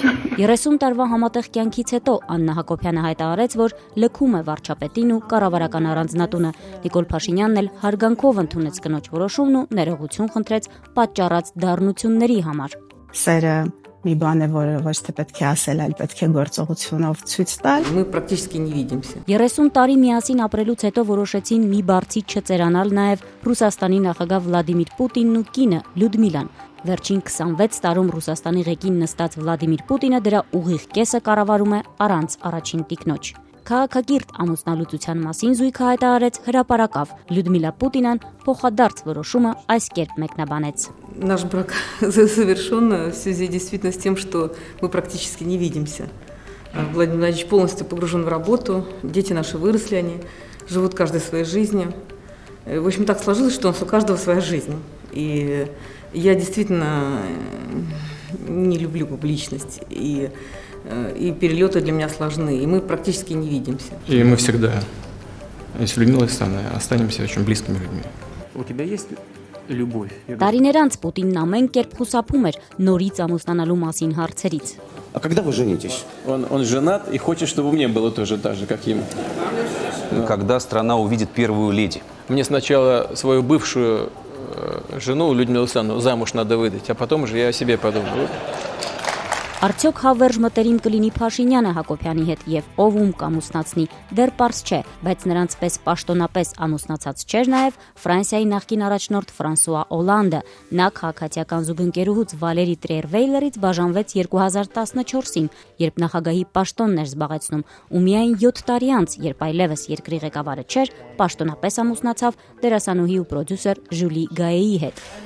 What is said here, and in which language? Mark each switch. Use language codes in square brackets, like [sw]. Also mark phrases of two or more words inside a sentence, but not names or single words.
[hy] 30 տարվա համատեղ կյանքից հետո Աննա Հակոբյանը հայտարարեց, որ լքում է վարչապետին ու կառավարական առանձնատունը։ Նիկոլ Փաշինյանն էլ հարգանքով ընդունեց կնոջ որոշումն ու ներողություն խնդրեց պատճառած դառնությունների համար։ Սերը մի բան է, որը ոչ թե պետք է ասել, այլ պետք է գործողությունով ցույց տալ։ [ru] Мы практически не видимся. [hy] 30 տարի միասին ապրելուց հետո որոշեցին մի բարձի չծերանալ նաև Ռուսաստանի նախագահ Վլադիմիր Պուտինն ու կինը Լյուդմիլան։ Վերջին 26 տարում Ռուսաստանի ղեկին նստած Վլադիմիր Պուտինը դրա ուղիղ կեսը կառավարում է առանց առաջին տիկնոջ։ Քաղաքակիրթ ամուսնալուծության մասին զույգը հայտարարեց հրապարակավ։ Լյուդմիլա Պուտինան փոխադարձ որոշումը այս կերպ մեկնաբանեց։ [ru] Наш брак завершен в связи действительно с тем, что мы практически не видимся. Владимир Владимирович полностью погружен в работу, дети наши выросли, они живут каждой своей жизнью. В общем, так сложилось, что у каждого своя жизнь. И я действительно не люблю публичность, и перелеты для меня сложны, и мы практически не видимся. И мы всегда, с Людмилой Александровной, останемся очень близкими людьми. У тебя есть любовь? [hy] Տարիներ անց Պուտինն ամեն կերպ խուսափում էր նորից ամուսնանալու մասին հարցերից։ [ru] А когда вы женитесь? Он женат и хочет, чтобы мне было тоже так же, как ему. Когда страна увидит первую леди. Мне сначала свою бывшую жену, Людмилу Александровну, замуж надо выдать, а потом уже я о себе подумаю. [hy] Արդյոք հավերժ մտերիմ կլինի Փաշինյանը Հակոբյանի հետ եւ ով ում կամուսնացնի, դեռ պարզ չէ, բայց նրանց պես պաշտոնապես ամուսնացած չէր նաեւ Ֆրանսիայի նախկին առաջնորդ Ֆրանսուଆ Օլանդը։ Նա քաղաքացիական զուգընկերուհուց Վալերի Տրիեր-Վեյլերից բաժանվեց 2014-ին, երբ նախագահի պաշտոնն էր զբաղեցնում, ու միայն 7 տարի անց, երբ այլևս երկրի ղեկավարը չէր, պաշտոնապես ամուսնացավ դերասանուհի ու պրոդյուսեր Ժուլի Գայեի հետ։